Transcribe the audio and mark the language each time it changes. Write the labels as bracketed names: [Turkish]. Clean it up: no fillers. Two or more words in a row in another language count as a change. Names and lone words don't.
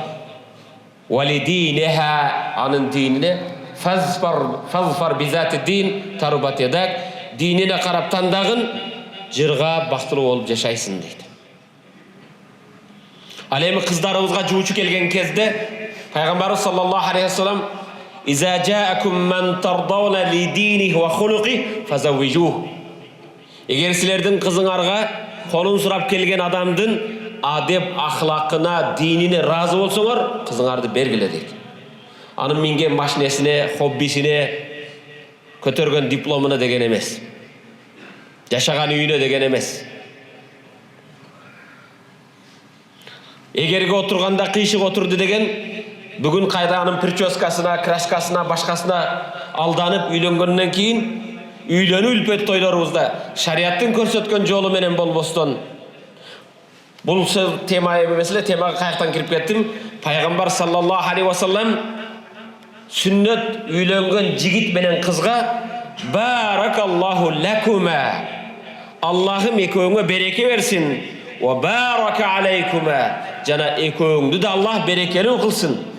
[Arabic] ولدينها, [Kyrgyz] анын динине, [Arabic] فاظفر بذات الدين تربت يداك, [Kyrgyz] динине карап тандагын, жырга бактылуу болуп жашайсың дейт. Ал эми кыздарыбызга жуучу келген кезде пайгамбарыбыз [Arabic] صلى الله عليه وسلم إذا جاءكم من ترضون دينه وخلقه فزوجوه. [Kyrgyz] Эгер силердин кызыңарга колун сурап келген адамдын адеп ахлакына, динине разы болсоңор, кызыңарды бергиле дейт. Анын минген машинесине, хоббисине, көтөргөн дипломуна деген эмес. Жашаган үйүнө деген эмес. Эгерге отурганда кыйшык отурду деген, бүгүн кайда анын прическасына, краскасына, башкасына алданып үйлөнгөндөн кийин үйлөнүү үлпөт тойлорубузда шариаттын көрсөткөн жолу менен болбостон, бул тема эмес эле, темага каяктан кирип кеттим. Пайгамбар [Arabic] صلى الله عليه وسلم [Kyrgyz] сүннөт үйлөнгөн жигит менен кызга [Arabic] بارك الله لكما, [Kyrgyz] Аллахым экөөңө береке берсин, [Arabic] وبارك عليكما, [Kyrgyz] жана экөөңдү да Аллах берекелүү кылсын.